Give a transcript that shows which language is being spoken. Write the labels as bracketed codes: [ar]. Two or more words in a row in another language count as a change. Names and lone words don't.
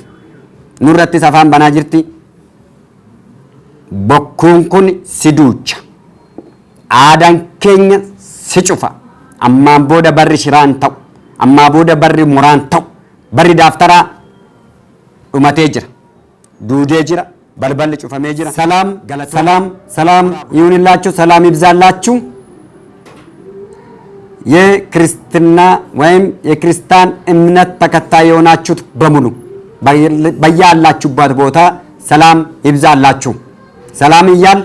[om] Nurratti afaan banaa jirti bokkuun kun si duucha aadaan keenya si cufa ammaan booda barri shiraan ta'u ammaa booda barri muraan ta'u barri daaftaraa dhumatee jira duudee jira balballi cufamee jira [am] ሰላም ይሁንላችሁ ሰላም ይብዛላችሁ የክርስትና ወይም የክርስቲያን እምነት ተከታይ የሆናችሁት በሙሉ በያላችሁበት ቦታ ሰላም ይብዛላችሁ ሰላም ይያል